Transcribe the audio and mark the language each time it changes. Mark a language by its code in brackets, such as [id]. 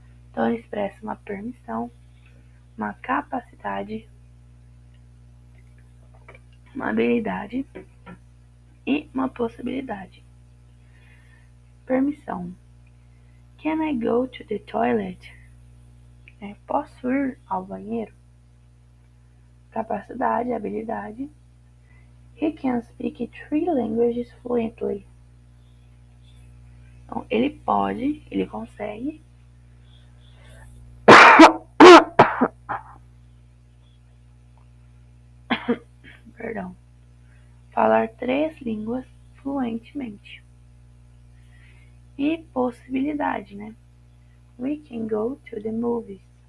[pt] Então, ele expressa uma permissão, uma capacidade, uma habilidade e uma possibilidade. Permissão. [en] Can I go to the toilet? [pt] Posso ir ao banheiro? Capacidade, habilidade. [en] He can speak 3 languages fluently. [pt] Então, ele pode, ele consegue. Falar 3 línguas fluentemente. E possibilidade, [en] We can go to the movies.